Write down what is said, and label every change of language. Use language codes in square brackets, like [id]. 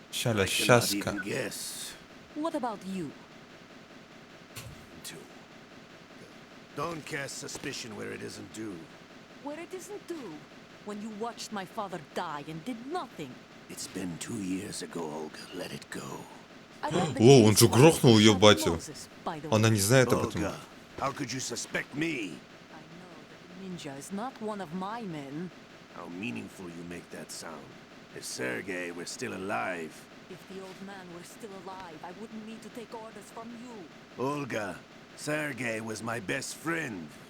[en] Shalashaska. I cannot even guess. What about you? Don't cast suspicion where it isn't due. Where it isn't due? When you watched my father die and did nothing. It's been 2 years ago, Olga. Let it go. [ru] О, он же грохнул ее батю. Она не знает об этом. [en] Olga, How could you suspect me? I know that the ninja is not one of my men. How meaningful you make that sound. If Sergei were still alive... If the old man were still alive, I wouldn't need to take orders from you. Olga, Sergei was my best friend.